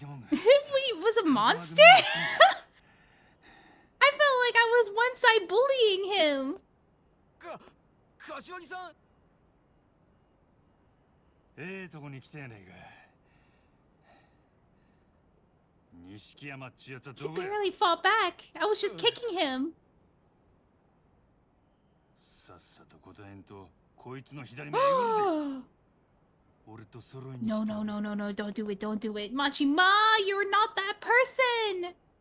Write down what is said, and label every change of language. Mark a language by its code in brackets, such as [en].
[en] He was a monster? I felt like I was one side bullying him. [ja] 柏木さん。ええとこに来たやないか。錦山っちゅうやつは [en] He [ja] どこや。 [en] barely fought back. I was just kicking him. [ja] さっさと答えんとこいつの左目えぐるで。俺と揃いにして。 [en] No, don't do it. Machima, you're not that person.